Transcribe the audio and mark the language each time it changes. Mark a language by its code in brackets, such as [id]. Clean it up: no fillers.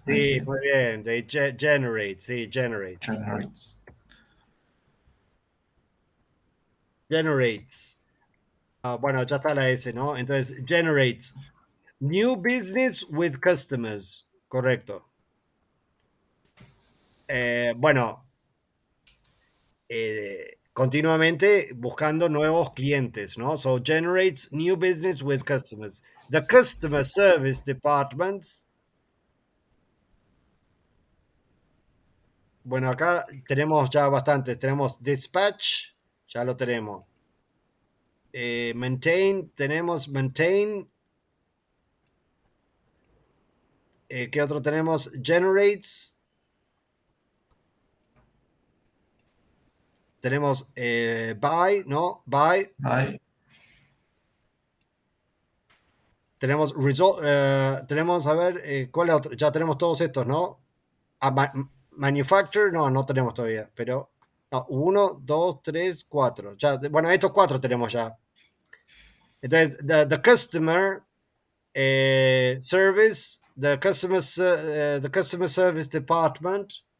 [es] Sí, muy bien. [en] They generate, [es] sí, generates. [en] Generates. [es] Generates. Bueno, ya está la S, ¿no? Entonces, generates. [en] New business with customers. [es] Correcto. Bueno, continuamente buscando nuevos clientes, ¿no? [en] So, generates new business with customers. The customer service departments. [es] Bueno, acá tenemos ya bastantes. Tenemos dispatch, ya lo tenemos. Maintain, tenemos maintain. ¿Qué otro tenemos? Generates. Tenemos buy, ¿no? Buy. Hay. Tenemos result. Tenemos, a ver, ¿cuál es otro? Ya tenemos todos estos, ¿no? Manufacture, no tenemos todavía, pero no, 1, 2, 3, 4. Ya, bueno, estos 4 tenemos ya. [en] The customer service, the customer service department.